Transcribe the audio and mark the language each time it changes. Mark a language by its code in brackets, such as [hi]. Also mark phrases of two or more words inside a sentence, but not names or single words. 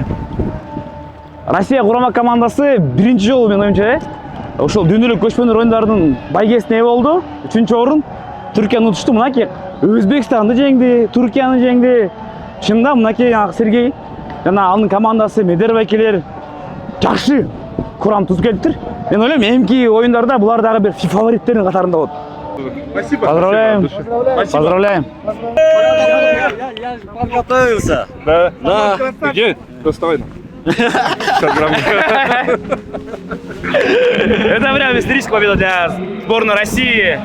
[ky] Россия курама командасы биринчи жолу мен оюмча, ошол дүйнөлүк көчмөндөр оюндарынын байгесине ээ болду. 3-орун. Түркияны утушту. Мынакей Өзбекстанды жеңди, Түркияны жеңди. Чында мынакей Сергей жана анын командасы медербекелер жакшы курам тузуп келиптир. Мен ойлойм, эмки оюндарда булар дагы бир фавориттердин катарында болот. [ru] Спасибо. Поздравляем. Я подготовился. Да. Где? Достойно. Это прям историческая победа для сборной России.